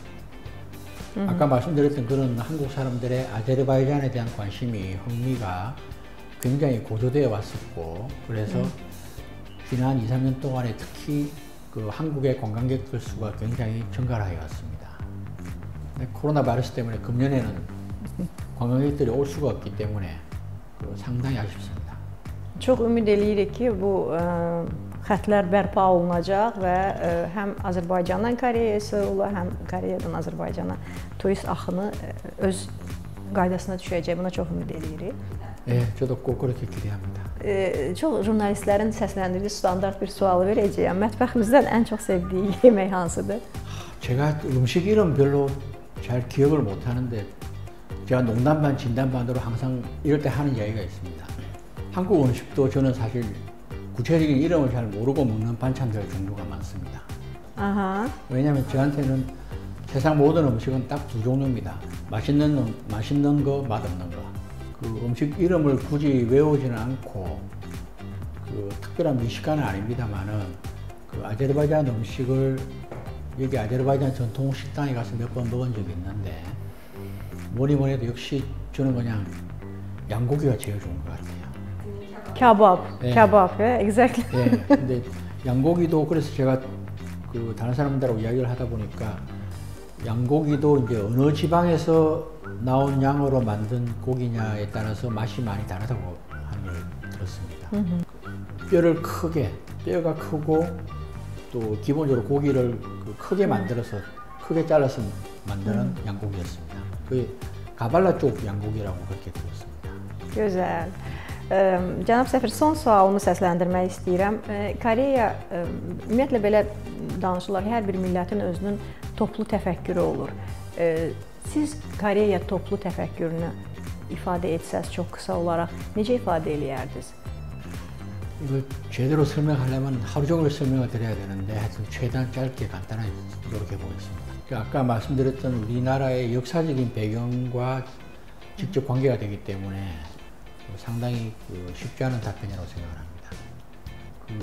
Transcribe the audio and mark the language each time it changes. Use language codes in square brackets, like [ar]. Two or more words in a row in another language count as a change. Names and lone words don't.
[ko] 아까 말씀드렸던 그런 한국 사람들의 아제르바이잔에 대한 관심이, 흥미가 굉장히 고조되어 왔었고, 그래서 지난 2, 3년 동안에 특히 한국의 관광객들 수가 굉장히 증가를 하여 왔습니다. 코로나 바이러스 때문에 금년에는 관광객들이 올 수가 없기 때문에 상당히 아쉽습니다. [az] Çox ümid edirik ki, bu xətlər bərpa olunacaq və həm Azərbaycandan Koreyaya sığırlar, həm Koreyadan Azərbaycana turist axını öz qaydasına düşəcək. Buna çox ümid edirik. [ko] 저도 꼭 그렇게 기대합니다. [az] Çox jurnalistlərin səsləndirdiyi standart bir sual verəcəyəm. Mətbəximizdən ən çox sevdiyi yemək hansıdır? [ko] 제가 음식 이름 별로 잘 기억을 못 하는데 제가 농담 반 진담 반으로 항상 이럴 때 하는 이야기가 있습니다. 한국 음식도 저는 사실 구체적인 이름을 잘 모르고 먹는 반찬들 종류가 많습니다. 왜냐하면 저한테는 세상 모든 음식은 딱 두 종류입니다. 맛있는 거, 맛없는 거. 음식 이름을 굳이 외우지는 않고 특별한 미식가는 아닙니다만은 아제르바이잔 음식을 여기 아제르바이잔 전통 식당에 가서 몇 번 먹은 적이 있는데 뭐니 해도 역시 저는 그냥 양고기가 제일 좋은 것 같아요. [en] Kebab, exactly. [ko] 근데 양고기도 그래서 제가 다른 사람들하고 이야기를 하다 보니까 양고기도 이제 어느 지방에서 나온 양으로 만든 고기냐에 따라서 맛이 많이 다르다고 하는 걸 들었습니다. 뼈가 크고 또 기본적으로 고기를 크게 만들어서 크게 잘라서 만드는 양고기였습니다. 그게 가발라 쪽 양고기라고 그렇게 들었습니다. [az] Gözəl. Cənab səfir, son sualımı səsləndirmək istəyirəm. Koreya, ümumiyyətlə belə danışırlar, hər bir millətin özünün toplu təfəkkürü olur. Siz Koreya toplu təfəkkürünü ifadə etsəz çox qısa olaraq necə ifadə eləyərdiniz? [ko] 이걸 제대로 설명하려면 하루 종일 설명을 드려야 되는데 하여튼 최대한 짧게 간단하게 노력해 보겠습니다. 아까 말씀드렸던 우리나라의 역사적인 배경과 직접 관계가 되기 때문에 상당히 쉽지 않은 답변이라고 생각을 합니다.